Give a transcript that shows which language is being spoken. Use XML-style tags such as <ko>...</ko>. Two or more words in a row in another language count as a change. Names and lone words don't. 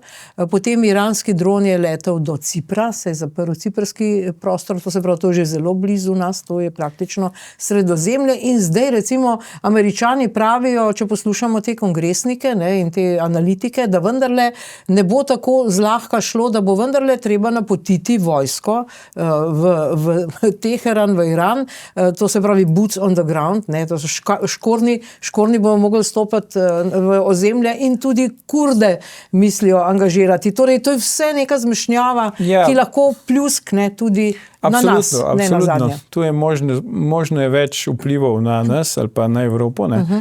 <sl>Potem iranski dron je letel do Cipra, se je zaprl ciprski prostor, to se pravi, to je že zelo blizu nas, to je praktično Sredozemlje in zdaj recimo Američani pravijo, če poslušamo te kongresnike, ne, in te analitike, da vendarle ne bo tako zlahka šlo, da bo vendarle treba napotiti vojsko v Teheran, v Iran, to se pravi</sl> <en>boots on the ground,</en> <sl>ne, to so škorni bomo mogli stopiti v ozemlje in tudi Kurde mislijo angažirati. Torej, to je vse neka zmešnjava, ki lahko pljuskne tudi na nas. Absolutno. Tu je možno je več vplivov na nas ali pa na Evropo.</sl>